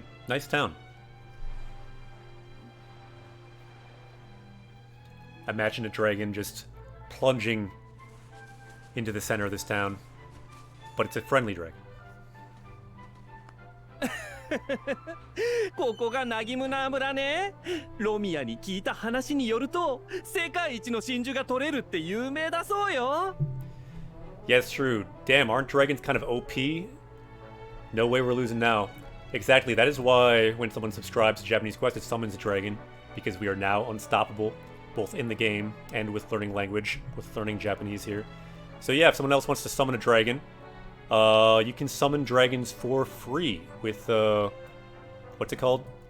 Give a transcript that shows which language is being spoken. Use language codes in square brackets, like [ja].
[en] Nice town. Imagine a dragon just plunging into the center of this town. But it's a friendly dragon. [ja] ここがナギムナー村ね。ロミアに聞いた話によると、世界一の真珠が取れるって有名だそうよ。 [en] Yes, true. Damn, aren't dragons kind of OP? No way we're losing now. Exactly, that is why when someone subscribes to Japanese Quest, it summons a dragon. Because we are now unstoppable, both in the game and with learning language, with learning Japanese here. So yeah, if someone else wants to summon a dragon, you can summon dragons for free with, what's it called?